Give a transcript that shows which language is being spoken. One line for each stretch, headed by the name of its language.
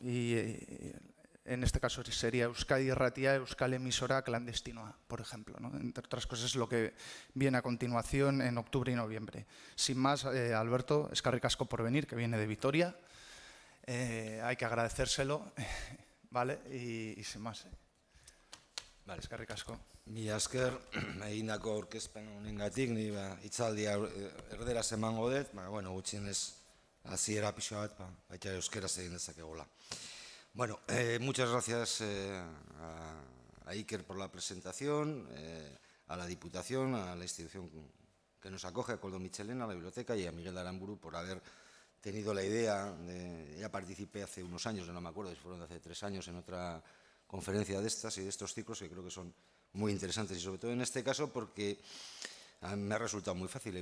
Spanish: En este caso sería Euskadi Irratia, Euskal Emisora Clandestinoa, por ejemplo, ¿no? Entre otras cosas, lo que viene a continuación en octubre y noviembre. Sin más, Alberto,
Basque: eskerrik asko
Spanish: por venir, que viene de Vitoria. Hay que agradecérselo, ¿vale? Y sin más. Vale,
Basque: eskerrik asko. Mila esker, egindako aurkezpen honengatik, ni hitzaldia erderaz emango dut, bueno, gutxienez hasiera pixka bat, baita euskeraz egin dezakegula.
Spanish: Bueno, muchas gracias a Iker por la presentación, a la Diputación, a la institución que nos acoge, a Koldo Mitxelena, a la biblioteca, y a Miguel Aramburu por haber tenido la idea. Ya participé hace unos años, no me acuerdo si fueron hace 3 años, en otra conferencia de estas y de estos ciclos que creo que son muy interesantes, y sobre todo en este caso porque me ha resultado muy fácil.